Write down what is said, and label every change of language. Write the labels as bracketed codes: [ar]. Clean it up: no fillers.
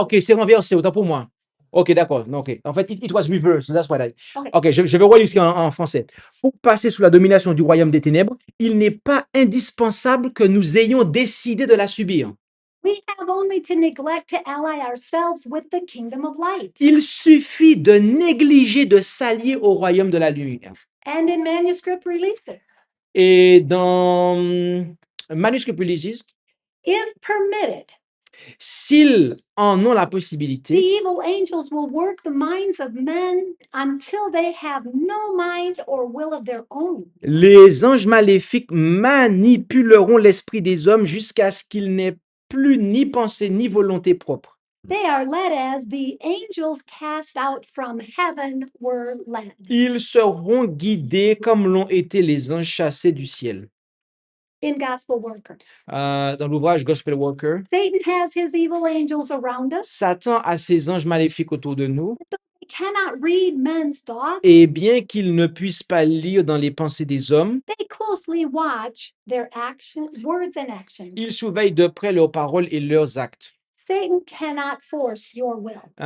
[fr] ok, c'est renversé, autant pour moi. Ok, d'accord. Non, ok. En fait, [en] it was reversed. That's what I. Okay. [fr] Ok, je vais relire ce en français. Pour passer sous la domination du royaume des ténèbres, il n'est pas indispensable que nous ayons décidé de la subir. [en] We have only to neglect to ally ourselves with the kingdom of light. [fr] Il suffit de négliger de s'allier au royaume de la lumière. [en] And in manuscript releases, [fr] Et dans Manuscript Releases, [en] if permitted, [fr] s'ils en ont la [en] the [fr] possibilité, [en] evil angels will work the minds of men until they have no mind or will of their own. [fr] les anges maléfiques manipuleront l'esprit des hommes jusqu'à ce qu'ils n'aient plus ni pensée ni volonté propre. [en] They are led as the angels cast out from heaven were led. [fr] Ils seront guidés comme l'ont été les anges chassés du ciel. [en] In Gospel Worker, [fr] Dans l'ouvrage Gospel Worker, [en] Satan has his evil angels around us. [fr] Satan a ses anges maléfiques autour de nous, [en] They cannot read men's thoughts. [fr] et bien qu'ils ne puissent pas lire dans les pensées des hommes, [en] They closely watch their action, words and actions. [fr] ils surveillent de près leurs paroles et leurs actes. [en] Satan cannot force your will.